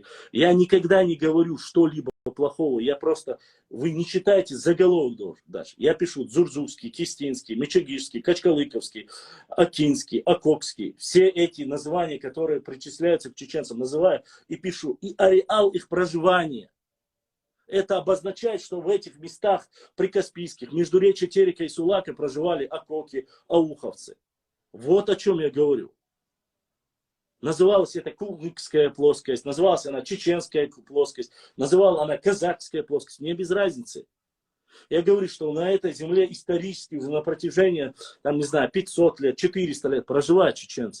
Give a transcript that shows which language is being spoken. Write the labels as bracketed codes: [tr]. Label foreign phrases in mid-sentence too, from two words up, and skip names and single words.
[ru] Я никогда не говорю что-либо плохого, я просто, вы не читайте заголовок даже. Я пишу Дзурзукский, Кистинский, Мечегишский, Качкалыковский, Акинский, Акокский. Все эти названия, которые причисляются к чеченцам, называю и пишу. И ареал их проживания. Это обозначает, что в этих местах прикаспийских, междуречья Терека и Сулака проживали акоки, ауховцы. Вот о чем я говорю. Называлась это кумыкская плоскость, называлась она чеченская плоскость, называла она казахская плоскость. Мне без разницы. Я говорю, что на этой земле исторически уже на протяжении, там, не знаю, 500 лет, 400 лет проживают чеченцы.